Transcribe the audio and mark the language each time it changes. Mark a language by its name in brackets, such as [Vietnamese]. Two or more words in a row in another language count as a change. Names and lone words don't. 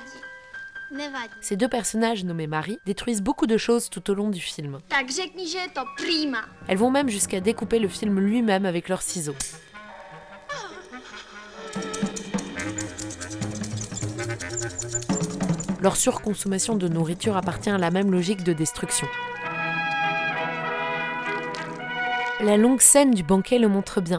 [Czech] Nevadí. [French] Ces deux personnages nommés Marie détruisent beaucoup de choses tout au long du film. [Czech] Tak řekni, že je to prima. [French] Elles vont même jusqu'à découper le film lui-même avec leurs ciseaux. Leur surconsommation de nourriture appartient à la même logique de destruction. La longue scène du banquet le montre bien.